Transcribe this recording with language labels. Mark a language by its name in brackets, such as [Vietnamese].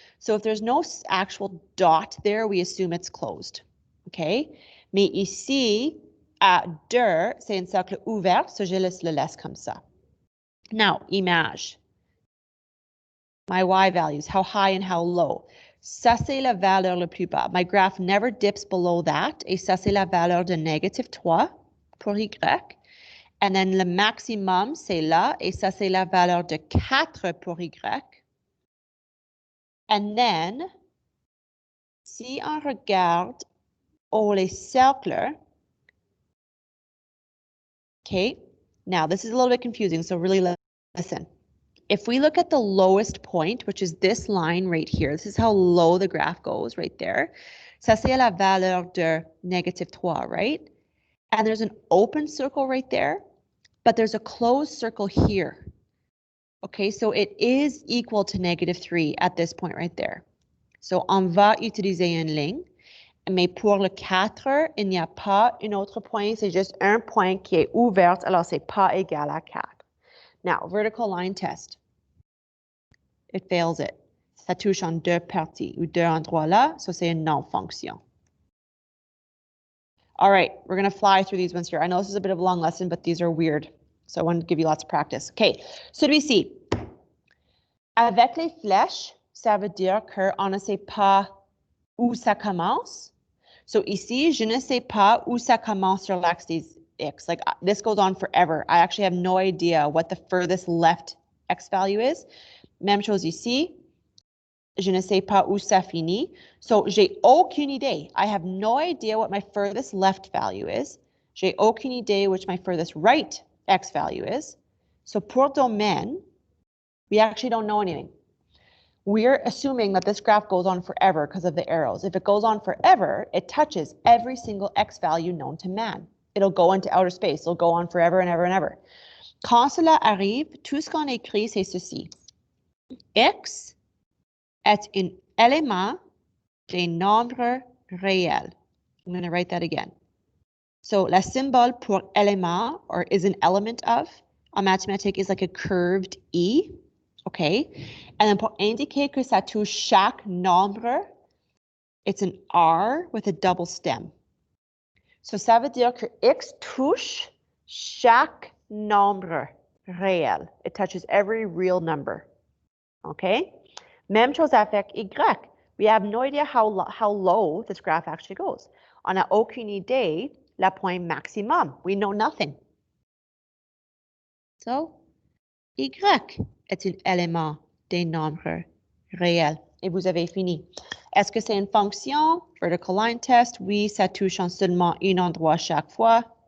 [English] So if there's no actual dot there, we assume it's closed. OK? [French] Mais ici, à 2, c'est un cercle ouvert, so je le laisse comme ça. [English] Now, image. My y values, how high and how low. [French] Ça, c'est la valeur la plus bas. [English] My graph never dips below that. [French] Et ça, c'est la valeur de -3 pour y. [English] And then [French] le maximum, c'est là. Et ça, c'est la valeur de 4 pour y. [English] And then, [French] si on regarde les cercles, [English] okay, now this is a little bit confusing, so really listen. If we look at the lowest point, which is this line right here, this is how low the graph goes right there. [French] Ça, c'est la valeur de -3, right? [English] And there's an open circle right there, but there's a closed circle here. Okay, so it is equal to -3 at this point right there. [French] So on va utiliser une ligne, mais pour le 4, il n'y a pas un autre point, c'est juste un point qui est ouvert, alors c'est pas égal à 4. [English] Now, vertical line test. It fails it. [French] Ça touche en 2 parties ou 2 endroits là, so c'est une non-fonction. [English] All right, we're going to fly through these ones here. I know this is a bit of a long lesson, but these are weird. So I want to give you lots of practice. [French] Okay, celui-ci. Avec les flèches, ça veut dire qu'on ne sait pas où ça commence. So ici, je ne sais pas où ça commence sur l'axe des x. [English] Like this goes on forever. I actually have no idea what the furthest left x value is. [French] Même chose ici. Je ne sais pas où ça finit. So j'ai aucune idée. [English] I have no idea what my furthest left value is. [French] J'ai aucune idée [English] which my furthest right x value is. So [French] pour domaine, [English] we actually don't know anything. We're assuming that this graph goes on forever because of the arrows. If it goes on forever, it touches every single x value known to man. It'll go into outer space. It'll go on forever and ever and ever. [French] Quand cela arrive, tout ce qu'on écrit, c'est ceci. X est un élément des nombres réels. [English] I'm going to write that again. So, [French] la symbole pour élément, [English] or is an element of, [French] en mathématiques [English] is like a curved E. Okay? And then [French] pour indiquer que ça touche chaque nombre, [English] it's an R with a double stem. [French] So, ça veut dire que X touche chaque nombre réel. [English] It touches every real number. Okay? [French] Même chose avec Y. [English] We have no idea how low this graph actually goes. [French] On n'a aucune idée la point maximum. [English] We know nothing. [French] So, Y est un élément des nombres réels. Et vous avez fini. Est-ce que c'est une fonction? [English] Vertical line test. [French] Oui, ça touche en seulement un endroit chaque fois.